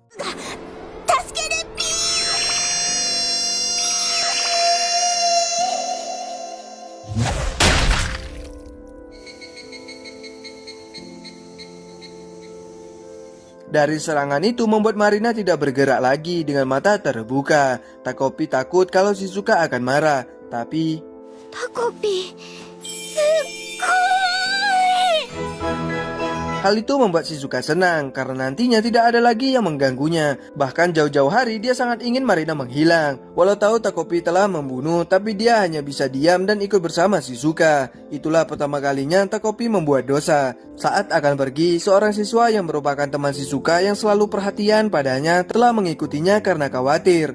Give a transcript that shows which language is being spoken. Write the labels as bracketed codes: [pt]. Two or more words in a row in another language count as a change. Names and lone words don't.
[id] Dari serangan itu membuat Marina tidak bergerak lagi dengan mata terbuka. Takopi takut kalau Shizuka akan marah, tapi [ja] タコピーすっごい。 [id] hal itu membuat Shizuka senang karena nantinya tidak ada lagi yang mengganggunya. Bahkan jauh-jauh hari dia sangat ingin Marina menghilang. Walau tahu Takopi telah membunuh, tapi dia hanya bisa diam dan ikut bersama Shizuka. Itulah pertama kalinya Takopi membuat dosa. Saat akan pergi, seorang siswa yang merupakan teman Shizuka yang selalu perhatian padanya telah mengikutinya karena khawatir.